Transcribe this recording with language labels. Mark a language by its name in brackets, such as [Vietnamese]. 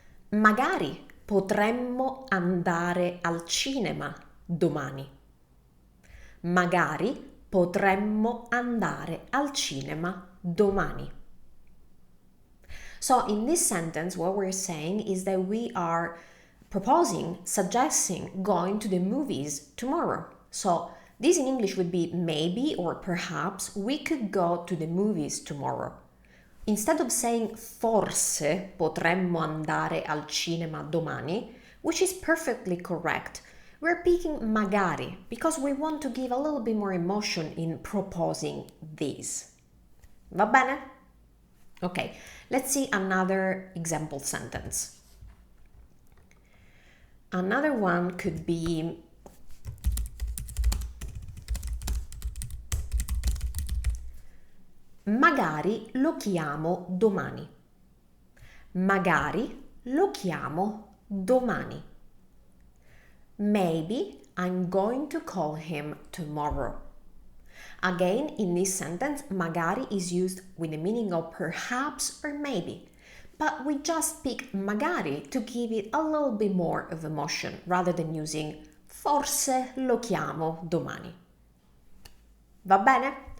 [Italian] Magari potremmo andare al cinema domani. Magari potremmo andare al cinema domani. [English] So in this sentence, what we're saying is that we are proposing, suggesting going to the movies tomorrow. So this in English would be maybe or perhaps we could go to the movies tomorrow. Instead of saying [Italian] forse potremmo andare al cinema domani, [English] which is perfectly correct, we're picking magari because we want to give a little bit more emotion in proposing this. [Italian] Va bene? [English] Okay, let's see another example sentence. Another one could be [Italian] magari lo chiamo domani. [English] Magari lo chiamo domani. Maybe I'm going to call him tomorrow. Again, in this sentence, magari is used with the meaning of perhaps or maybe, but we just pick magari to give it a little bit more of emotion rather than using [Italian] forse lo chiamo domani. Va bene?